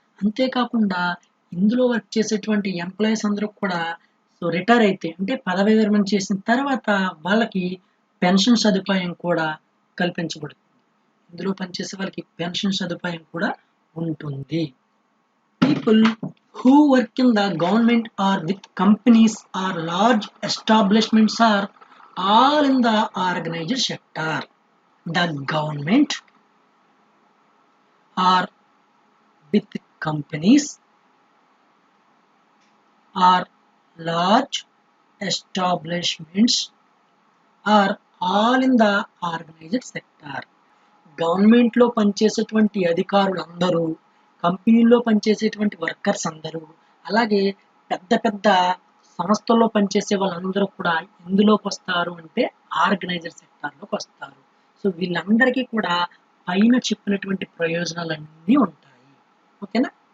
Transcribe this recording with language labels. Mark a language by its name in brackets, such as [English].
[Telugu] అంతేకాకుండా ఇందులో వర్క్ చేసేటువంటి ఎంప్లాయీస్ అందరూ కూడా సో రిటైర్ అయితే అంటే పదవి విరమణ చేసిన తర్వాత వాళ్ళకి పెన్షన్ సదుపాయం కూడా కల్పించబడుతుంది. ఇందులో పనిచేసే వాళ్ళకి పెన్షన్ సదుపాయం కూడా ఉంటుంది. People [English] who work in the government or with companies or large establishments are all in the organized sector. The government or with companies or large establishments are all in the organized sector. [Telugu] గవర్నమెంట్లో పనిచేసేటువంటి అధికారులు అందరూ, కంపెనీల్లో పనిచేసేటువంటి workers అందరూ, అలాగే పెద్ద పెద్ద సంస్థల్లో పనిచేసే వాళ్ళందరూ కూడా ఎందులోకి వస్తారు అంటే ఆర్గనైజర్ సెక్టార్లోకి వస్తారు. సో వీళ్ళందరికీ కూడా పైన చెప్పినటువంటి ప్రయోజనాలన్నీ ఉంటాయి. ఓకేనా?